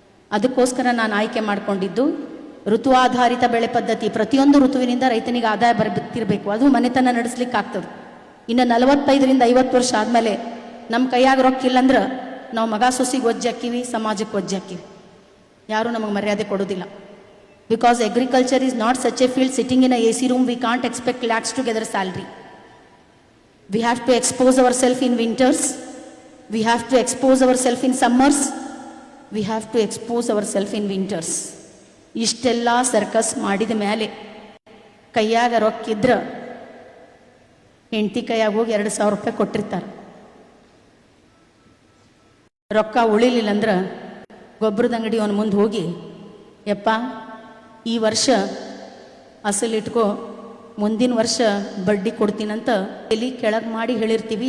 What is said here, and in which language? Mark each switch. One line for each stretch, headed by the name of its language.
Kannada: ಅದಕ್ಕೋಸ್ಕರ ನಾನು ಆಯ್ಕೆ ಮಾಡಿಕೊಂಡಿದ್ದು ಋತು ಆಧಾರಿತ ಬೆಳೆ ಪದ್ಧತಿ. ಪ್ರತಿಯೊಂದು ಋತುವಿನಿಂದ ರೈತನಿಗೆ ಆದಾಯ ಬರ್ತಿರಬೇಕು, ಅದು ಮನೆತನ ನಡೆಸ್ಲಿಕ್ಕೆ ಆಗ್ತದೆ. ಇನ್ನು 45-50 ವರ್ಷ ಆದಮೇಲೆ ನಮ್ಮ ಕೈಯಾಗ ರೊಕ್ಕ ಇಲ್ಲಂದ್ರೆ ನಾವು ಮಗ ಸೊಸಿಗೆ ಒಜ್ಜಾಕಿವಿ, ಸಮಾಜಕ್ಕೆ ಒಜ್ಜಾಕಿವಿ, ಯಾರೂ ನಮಗೆ ಮರ್ಯಾದೆ ಕೊಡೋದಿಲ್ಲ.
English: Because agriculture is not such a field sitting in a AC room, we can't expect lakhs to gather salary. We have to expose ourselves in winters. We have to expose ourselves in summers. We have to expose ourselves in winters.
Kannada: ಇಷ್ಟೆಲ್ಲ circus ಮಾಡಿದ ಮೇಲೆ ಕೈಯಾಗ ರೊಕ್ಕಿದ್ರ ಹೆಂಡತಿ ಕೈಯಾಗ ಹೋಗಿ 2,000 ರೂಪಾಯಿ ಕೊಟ್ಟಿರ್ತಾರೆ. ರೊಕ್ಕ ಉಳಿಲಿಲ್ಲ ಅಂದ್ರೆ ಗೊಬ್ಬರದ ಅಂಗಡಿ ಅವನ ಮುಂದೆ ಹೋಗಿ, ಯಪ್ಪ ಈ ವರ್ಷ ಅಸಲಿಟ್ಕೋ, ಮುಂದಿನ ವರ್ಷ ಬಡ್ಡಿ ಕೊಡ್ತೀನಂತ ಎಲ್ಲಿ ಕೆಳಗೆ ಮಾಡಿ ಹೇಳಿರ್ತೀವಿ.